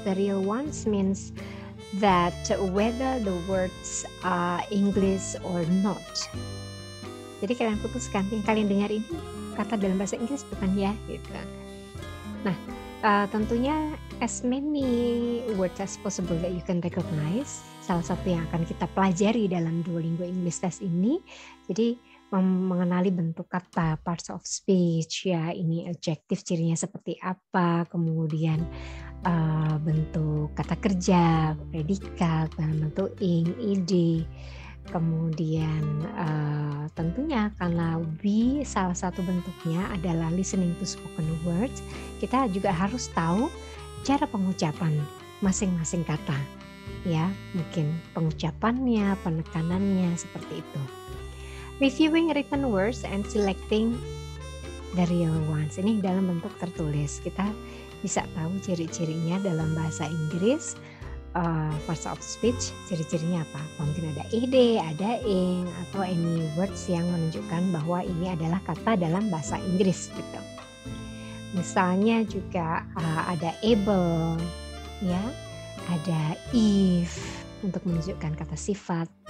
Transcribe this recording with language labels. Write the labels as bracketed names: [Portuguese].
[English] The real ones means that whether the words are English or not. [Indonesian] Jadi kalian putuskan yang kalian dengar ini kata dalam bahasa Inggris bukan ya gitu. Nah, tentunya [English] as many words as possible that you can recognize. [Indonesian] Salah satu yang akan kita pelajari dalam Duolingo English Test ini. Jadi mengenali bentuk kata, [English] parts of speech, [Indonesian] ya ini adjektif cirinya seperti apa, kemudian bentuk kata kerja, predikat, bentuk ing, id, kemudian tentunya karena we salah satu bentuknya adalah [English] listening to spoken words, [Indonesian] kita juga harus tahu cara pengucapan masing-masing kata, ya mungkin pengucapannya, penekanannya seperti itu. [English] Reviewing written words and selecting the real ones. [Indonesian] Ini dalam bentuk tertulis. Kita bisa tahu ciri-cirinya dalam bahasa Inggris. [English] Parts of speech, [Indonesian] ciri-cirinya apa? Mungkin ada ed, ada ing, atau [English] any words [Indonesian] yang menunjukkan bahwa ini adalah kata dalam bahasa Inggris gitu. Misalnya juga ada able, ya, ada if untuk menunjukkan kata sifat.